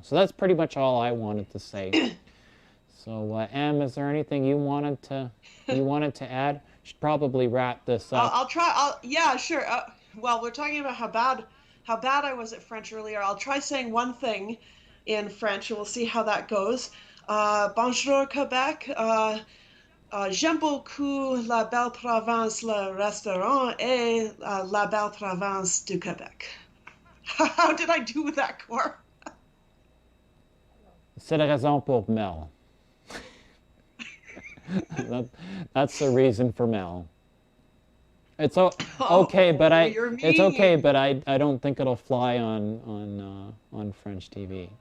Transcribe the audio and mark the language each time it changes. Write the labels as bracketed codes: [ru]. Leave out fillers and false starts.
[en] So that's pretty much all I wanted to say. So, Em, is there anything you wanted to add? Should probably wrap this up. I'll try. Yeah, sure. Well, we're talking about how bad I was at French earlier. I'll try saying one thing in French, and we'll see how that goes. [fr] Bonjour, Quebec. J'aime beaucoup la belle province, le restaurant, et la belle province du Québec. [en] How did I do with that, Cor? [fr] C'est la raison pour Mel. [en] That's the reason for Mel. It's okay, but I don't think it'll fly on French TV.